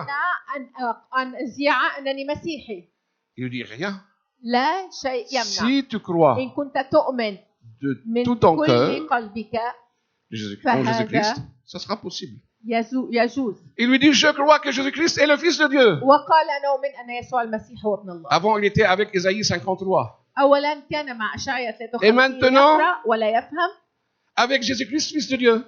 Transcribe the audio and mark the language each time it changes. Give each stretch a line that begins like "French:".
Arabic: يمنع أن أذيع أنني مسيحي؟
French: Il lui dit rien.
Arabic: لا شيء يمنع.
French: Si tu crois
Arabic: إن كنت تؤمن
French: de
Arabic: من
French: tout ton
Arabic: كل
French: cœur
Arabic: قلبك
French: en Jésus-Christ, ça sera possible.
Arabic: يجوز.
French: Il lui dit, je crois que Jésus-Christ est le Fils de Dieu.
Arabic: وقال نؤمن أن يسوع المسيح هو ابن الله.
French: Avant, il était avec Ésaïe 53.
Arabic: أولا كان مع أشعياء 53
French: Et maintenant,
Arabic: يقرأ ولا يفهم.
French: avec Jésus-Christ, Fils de Dieu.